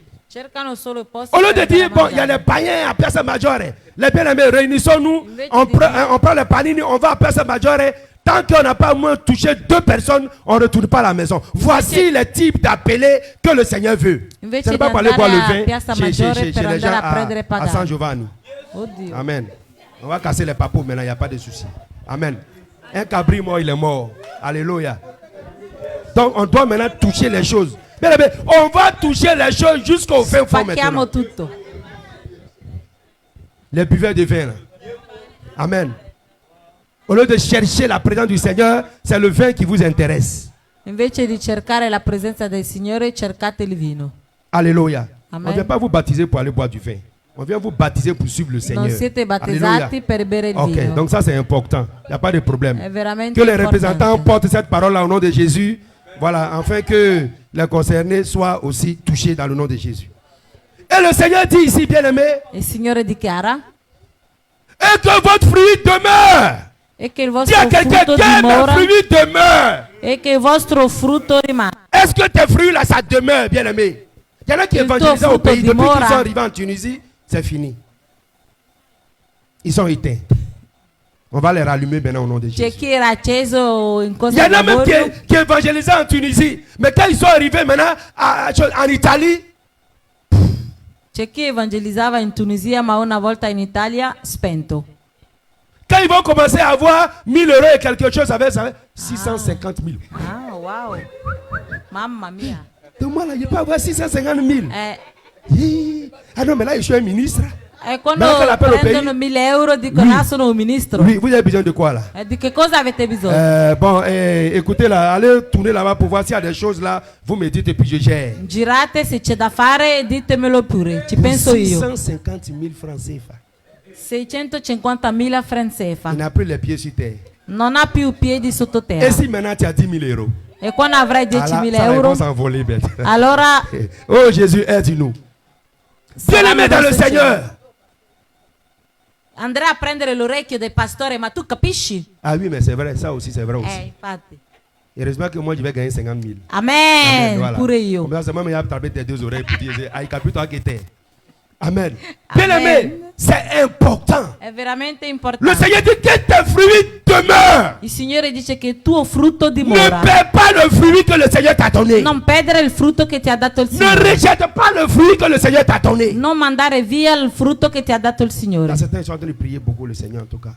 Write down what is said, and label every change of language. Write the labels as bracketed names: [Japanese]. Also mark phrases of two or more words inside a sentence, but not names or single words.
[Italian] Cercano solo i posti [French] Au lieu [Italian] per [French] de dire, [Italian] andare a [French] bon, il y a [Italian] mangiare. [French] les païens à Piazza Maggiore. Les bien-aimés, réunissons-nous, [Italian] Invece [French] on [Italian] di [French] prend, [Italian] dire- [French] on prend les panini, on va à Piazza Maggiore. Tant qu'on n'a pas au moins touché 2 personnes, on ne retourne pas à la maison. Voici les types d'appelés que le Seigneur veut. [Italian] Invece [French] Ce n'est pas [Italian] di [French] pour aller [Italian] andare [French] boire [Italian] a [French] le vin [Italian] Piazza [French] chez [Italian] Maggiore per [French] les gens [Italian] andare a prendere [French] à San [Italian] pagani. [French] Giovanni. [Italian] Oddio. [French] Amen. On va casser les papous maintenant, il n'y a pas de souci. Amen. Un cabri mort, il est mort. Alléluia. Donc on doit maintenant toucher les choses. Bien, bien, on va toucher les choses jusqu'au fin fond maintenant. [Italian] Spacchiamo tutto. [French] Les buveurs de vin. Là. Amen. Au lieu de chercher la présence du Seigneur, c'est le vin qui vous intéresse. [Italian] Invece di cercare la presenza del Signore, cercate il vino. [French] Alléluia. Amen. On ne vient pas vous baptiser pour aller boire du vin. On vient vous baptiser pour suivre le Seigneur. [Italian] Non siete battezzati per bere il [French] Ok, [Italian] vino. [French] donc ça c'est important. Il n'y a pas de problème. [Italian] È veramente [French] Que les [Italian] importante. [French] représentants portent cette parole-là au nom de Jésus. Voilà, afin que les concernés soient aussi touchés dans le nom de Jésus. Et le Seigneur dit ici, bien-aimé, [Italian] Il Signore dichiara [French] et que votre fruit demeure. [Italian] e che il [French] Dis à [Italian] vostro [French] quelqu'un, [Italian] frutto [French] que [Italian] dimora [French] mes fruits demeurent. [Italian] e che il vostro frutto rimane. [French] Est-ce que tes fruits là, ça demeure, bien-aimé? Il y en a qui [Italian] Il tuo [French] évangélisaient au [Italian] frutto [French] pays. Depuis qu'ils [Italian] dimora. [French] sont arrivés en Tunisie, c'est fini. Ils sont éteints. On va les rallumer maintenant au nom de [Italian] C'è [French] Jésus. [Italian] chi era acceso in [French] Il y [Italian] Costa [French] en a même [Italian] d'Avorio, [French] qui évangélisaient en Tunisie. Mais quand ils sont arrivés maintenant en Italie, [Italian] c'è chi evangelizzava in Tunisia ma una volta in Italia spento. [French] quand ils vont commencer à avoir 1000 euros et quelque chose, avec ça, 650 000. Ah, wow. [Italian] Mamma mia. [French] Donc moi là, je peux avoir 650 000. Hi. Ah non, mais là, je suis un ministre. [Italian] E quando Ma anche l'appello prendono [French] pays? [Italian] 1000 euro dicono ah sono un ministro. [French] Oui, vous avez besoin de quoi là? [Italian] E di che cosa avete bisogno? [French] Bon, écoutez là, allez tourner là-bas pour voir s'il y a des choses là. Vous me dites et puis je gère. [Italian] Girate se c'è da fare ditemelo pure, ci penso io. [French] 650 000 francs CFA. 650.000 francs CFA. Il n'a plus les pieds sur terre. [Italian] Non ha più piedi [French] Et [Italian] sottoterra. [French] si maintenant tu as 10 000 euros? [Italian] E quando avrai [French] Ah là, [Italian] 10.000 [French] ça va, ils [Italian] euro, [French] vont s'envoler bête. [Italian] allora [French] Oh Jésus, aide-nous. Bien-aimé dans le Seigneur. [Italian] andrai a prendere l'orecchio del pastore, ma tu capisci? [French] Ah oui, mais c'est vrai, ça aussi c'est vrai aussi. [Italian] Infatti. [French] Heureusement que moi je vais gagner 50 000. Amen, voilà. [Italian] pure io. [French] Comme ça, c'est moi qui vais taper tes deux oreilles pour dire, ah, il capite toi qui était. Amen. Amen. Bien-aimé, c'est important. [Italian] È veramente [French] Le [Italian] importante. [French] Seigneur dit que tes fruits demeurent. [Italian] Il Signore dice che il tuo frutto [French] Ne [Italian] dimora. [French] perds pas le fruit que le Seigneur t'a donné. [Italian] Non perdere il frutto che ti ha dato il [French] Ne [Italian] Signore. [French] rejette pas le fruit que le Seigneur t'a donné. [Italian] Non mandare via il frutto che ti ha dato il Signore. [French] Là, certains sont en train de prier beaucoup le Seigneur en tout cas.